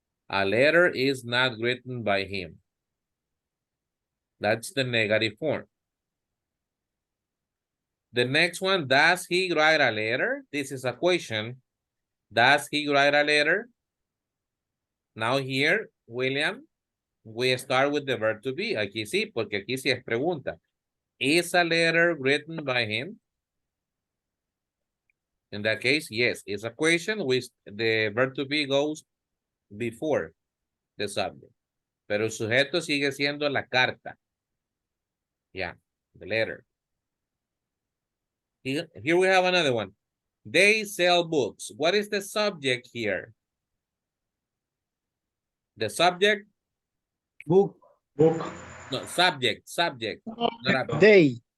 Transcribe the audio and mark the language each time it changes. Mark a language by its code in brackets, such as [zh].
[en] A letter is not written by him. That's the negative form. The next one, does he write a letter? This is a question. Does he write a letter? Now here, William, we start with the verb to be. [es] Aquí sí, porque aquí sí es pregunta. [en] Is a letter written by him? In that case, yes, it's a question with the verb to be goes before the subject. [es] Pero el sujeto sigue siendo la carta. [en] Yeah, the letter. Here we have another one. They sell books. What is the subject here? The subject? Book. No, subject. Not a, They.